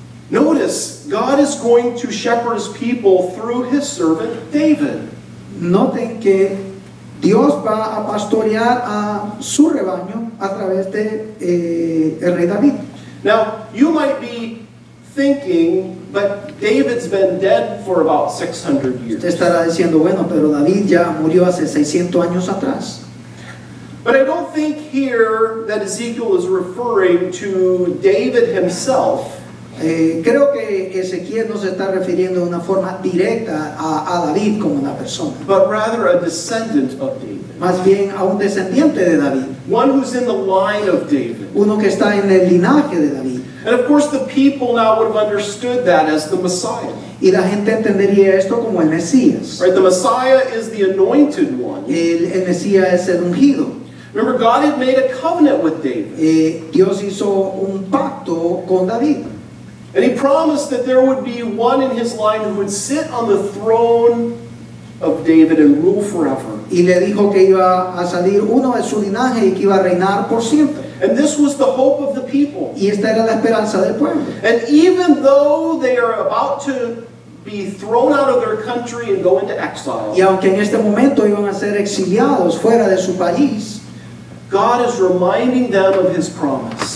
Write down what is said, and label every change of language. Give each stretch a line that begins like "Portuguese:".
English: Notice, God is going to shepherd his people through his servant David.
Spanish: Noten que Dios va a pastorear a su rebaño a través de el rey David.
English: Now, you might be thinking, but David's been dead for about 600 years.
Spanish: Usted estará diciendo, bueno, pero David ya murió hace 600 años atrás.
English: But I don't think here that Ezekiel is referring to David himself.
Spanish: Creo que Ezequiel no se está refiriendo de una forma directa a David como una persona,
English: but rather a descendant of David.
Spanish: Más bien a un descendiente de David.
English: One who's in the line of David.
Spanish: Uno que está en el linaje de David.
English: And of course the people now would have understood that as the Messiah.
Spanish: Y la gente entendería esto como el Mesías.
English: Right, the Messiah is the anointed one.
Spanish: El Mesías es el ungido.
English: Remember, God had made a covenant with David.
Spanish: Dios hizo un pacto con David.
English: And he promised that there would be one in his line who would sit on the throne of David and rule forever.
Spanish: Y le dijo que iba a salir uno de su linaje y que iba a reinar por siempre.
English: And this was the hope of the people.
Spanish: Y esta era la esperanza del pueblo.
English: And even though they are about to be thrown out of their country and go into exile,
Spanish: Y aunque en este momento iban a ser exiliados fuera de su país,
English: God is reminding them of his promise.